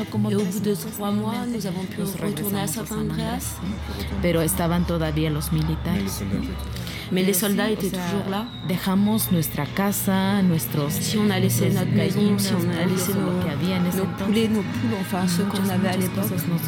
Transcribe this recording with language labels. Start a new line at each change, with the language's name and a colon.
French: Et au bout de 3 mois, nous avons pu retourner à San Andreas.
Spanish: Pero estaban todavía los militares.
French: Mais les soldats étaient toujours là.
Spanish: Dejamos nuestra casa, nuestros.
French: Si on a laissé notre maison, si on a laissé nos poules, enfin ce qu'on avait à l'époque.